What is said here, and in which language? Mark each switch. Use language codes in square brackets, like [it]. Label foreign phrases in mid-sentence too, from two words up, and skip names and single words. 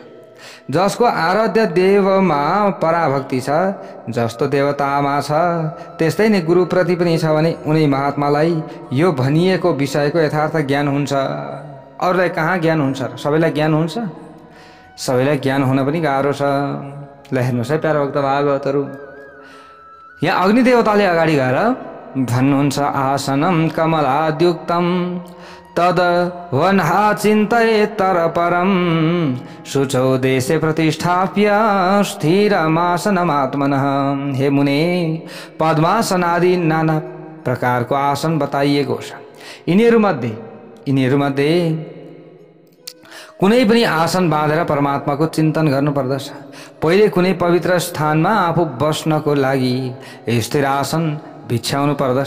[ne] जसको आराध्य देवमा पराभक्ति छ, जस्तो देवतामा छ त्यस्तै नै गुरुप्रति पनि छ भने उनी महात्मालाई यो भनिएको विषयको यथार्थ ज्ञान हुन्छ। अरूलाई कहाँ ज्ञान हुन्छ र? सबैलाई ज्ञान हुन्छ? सबैलाई ज्ञान हुन पनि गाह्रो छ। ल हेर्नुहोस् है प्यारा भक्त भागवतहरू, यहाँ अग्निदेवताले अगाडि गएर भन्नुहुन्छ [sa] आसनम कमलाद्युक्तम तद वन्हा चिन्तयेत्तर परम शुचौ देशे प्रतिष्ठाप्य स्थिरमासनमात्मनः। [ne] हे मुने, पद्मासन आदि नाना प्रकारको आसन बताइएको छ। यिनीहरूमध्ये कुनै पनि आसन बाँधेर परमात्माको चिन्तन गर्नुपर्दछ। पहिले कुनै पवित्र स्थानमा आफू बस्नको लागि स्थिर आसन बिछ्याउनु पर्दछ।